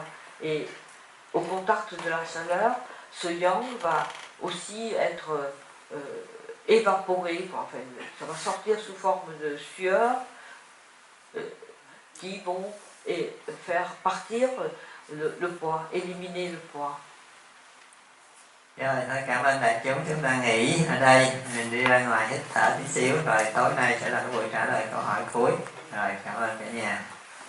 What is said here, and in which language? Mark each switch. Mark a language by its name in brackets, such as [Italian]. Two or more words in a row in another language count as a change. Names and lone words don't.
[French] Et au contact de la chaleur, ce yang va aussi être évaporé. Enfin, ça va sortir sous forme de sueur qui vont faire partir le poids, éliminer le poids. [Vietnamese] Rồi, thôi cảm ơn đại chúng ta nghỉ ở đây, mình đi ra ngoài hít thở tí xíu, rồi tối nay sẽ là cái buổi trả lời câu hỏi cuối. Rồi, cảm ơn cả nhà.